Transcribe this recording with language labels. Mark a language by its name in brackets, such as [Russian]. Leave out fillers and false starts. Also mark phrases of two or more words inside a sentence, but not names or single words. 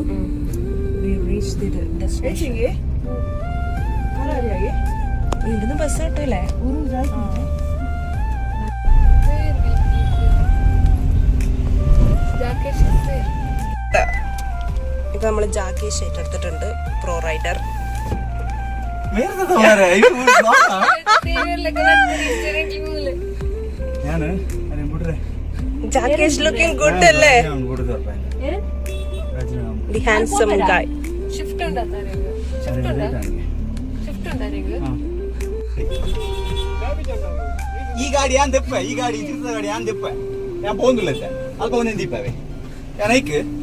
[English] We reached the destination. [Malayalam] ഇവിടുന്ന് ബസ് കിട്ടൂലേ? ഇപ്പൊ നമ്മള് ജാക്കേഷ് ഏറ്റെടുത്തിട്ടുണ്ട്. [English] pro rider ജാക്കേഷ് looking good അല്ലേ? the handsome guy. [Malayalam] ഷിഫ്റ്റ് ഉണ്ടായിരുന്നു. [Tulu] ಈ ಗಾಡಿ ಯಾನ್ ದೆಪ್ಪ ಈ ಗಾಡಿ ತಿರ್ದ ಗಾಡಿ ಯಾನ್ ದೆಪ್ಪ ಯಾನ್ ಪೋಂದುಲ್ಲ ಅಲ್ಪ ಒಂದೇ ದೀಪವೇ ಯಾನ್ ಐಕ್